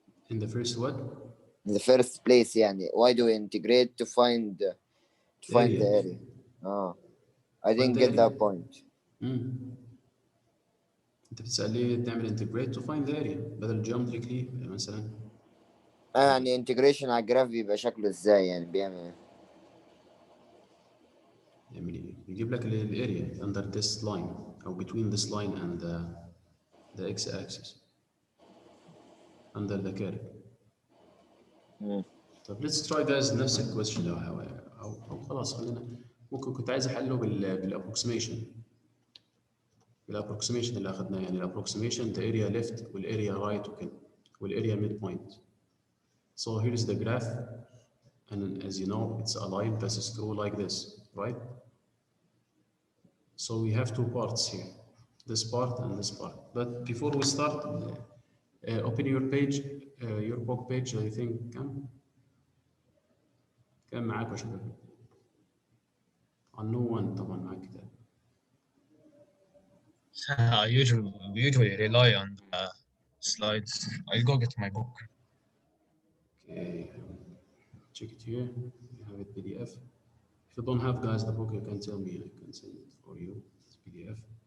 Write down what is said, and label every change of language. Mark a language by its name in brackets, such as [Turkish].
[English] In the first what? In the first place [Arabic] يعني [English] why do we integrate to find the area? I didn't get that point. [Arabic] انت بتسأل ليه تعمل [English] integrate to find the area [Arabic] بدل geometrically مثلا؟ يعني integration على الجراف بيبقى شكله ازاي يعني بيعمل ايه؟ يعني يجيب لك الاريا [English] under this line [Arabic] او [English] between this line and the x-axis under the curve. [Arabic] طب [English] let's try guys [Arabic] نفس الكويستشن او خلاص خلينا ممكن كنت عايز احله بالابروكسيميشن اللي اخذناه يعني الابروكسيميشن [English] the area left [Arabic] والاريا right وكده والاريا [English] mid point. So here is the graph and as you know it's a line passes through like this, right? So we have two parts here, this part and this part. But before we start, open your page, your book page. I think [Arabic] كم معاك يا شباب؟ [English] no one [Arabic] طبعا معاك كتاب. [English] I usually rely on the slides. I'll go get my book. Okay, check it here. You have it PDF. If you don't have guys the book, you can tell me. I can send it for you. It's PDF.